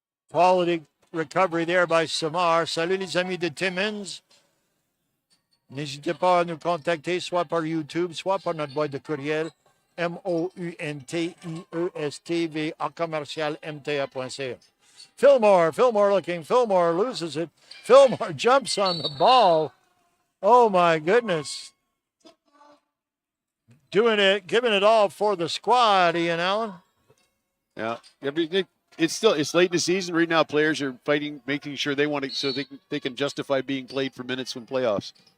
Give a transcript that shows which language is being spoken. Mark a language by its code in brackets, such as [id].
[en] Quality recovery there by Samar. [fr] Salut les amis de Timmins. N'hésitez pas à nous contacter soit par YouTube, soit par notre boîte de courriel mountiestv@mta.ca. [en] Fillmore looking. Fillmore loses it. Fillmore jumps on the ball. Oh my goodness. Doing it, giving it all for the squad, Ian Allen. Yeah. It's late in the season. Right now, players are fighting, making sure they want it so they can justify being played for minutes when playoffs.